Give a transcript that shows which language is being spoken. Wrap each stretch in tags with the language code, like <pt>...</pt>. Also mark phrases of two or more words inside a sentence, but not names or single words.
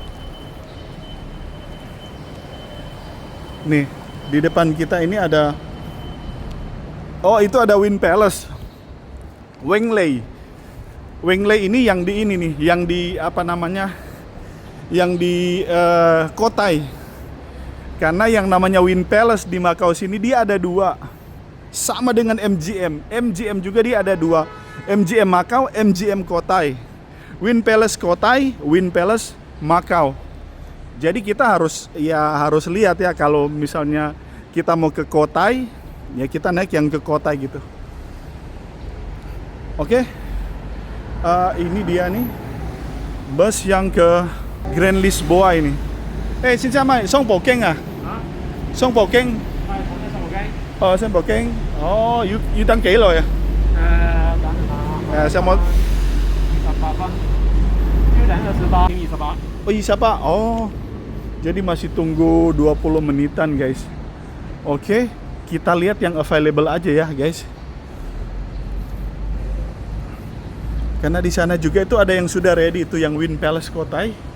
<id>Nih, di depan kita ini ada, oh itu ada Wynn Palace, Wenglei. Wenglei ini yang di ini nih, yang di yang di Kotai. Karena yang namanya Wynn Palace di Macau sini dia ada dua, sama dengan MGM. MGM juga dia ada dua, MGM Macau, MGM Kotai. Wynn Palace Kotai, Wynn Palace Macau. Jadi kita harus lihat ya, kalau misalnya kita mau ke Kotai, ya kita naik yang ke Kotai gitu. Oke. Ini dia nih bus yang ke Grand Lisboa ini.</id> <vi>Xin chào mày, sông Bồ Kinh à? Sông Bồ Kinh. Sông Bồ Kinh. You đăng ký rồi à? Sao mà 28.</vi> <id>Oh, jadi masih tunggu 20 menitan guys. Oke, kita lihat yang available aja ya guys. Karena di sana juga itu ada yang sudah ready, itu yang Wynn Palace Kotai.</id>